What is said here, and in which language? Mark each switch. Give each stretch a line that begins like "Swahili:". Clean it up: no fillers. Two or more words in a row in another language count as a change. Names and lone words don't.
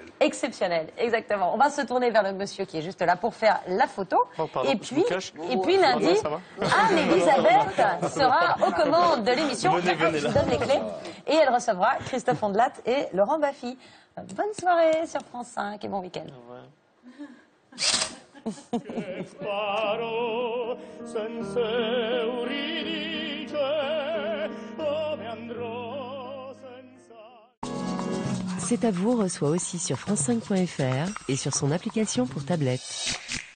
French: Exceptionnel, exactement. On va se tourner vers le monsieur qui est juste là pour faire la photo. Oh, pardon, et je puis, me cache. lundi, Ça va Anne-Elisabeth sera aux commandes de l'émission. Venez, venez Je là. donne les clés. Et elle recevra Christophe Ondelat et Laurent Baffy. Bonne soirée sur France 5 et bon week-end.
Italian: che farò senza Euridice, dove andrò senza...
French: C'est à vous reçoit aussi sur France5.fr et sur son application pour tablette.